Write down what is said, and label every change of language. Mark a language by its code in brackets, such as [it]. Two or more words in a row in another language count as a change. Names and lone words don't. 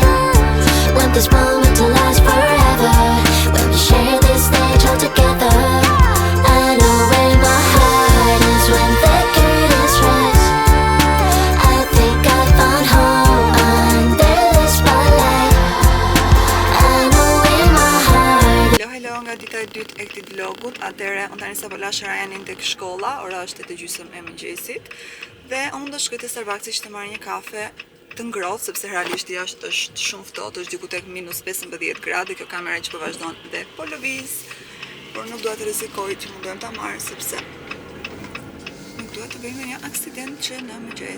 [en] Want this moment to last forever. When we share this stage all together. I know in my heart is when the curtains rise. I think I found home under the spotlight. I know in my heart. [sq] Hello, nga dita e dytë e këtij vlogut. Atëherë unë tani sapo lash Rajanin tek shkolla, ora është 8:30 e mëngjesit. Dhe unë do shkoj te Starbucksi që të marr një kafe të ngrohtë, sepse realisht jashtë është shumë ftohtë, është diku tek -15 gradë, kjo kamera që po vazhdon dhe po lëviz, por nuk dua të rrezikoj që mundojmë ta marr sepse nuk dua të bëjmë një aksident që në mëngjes.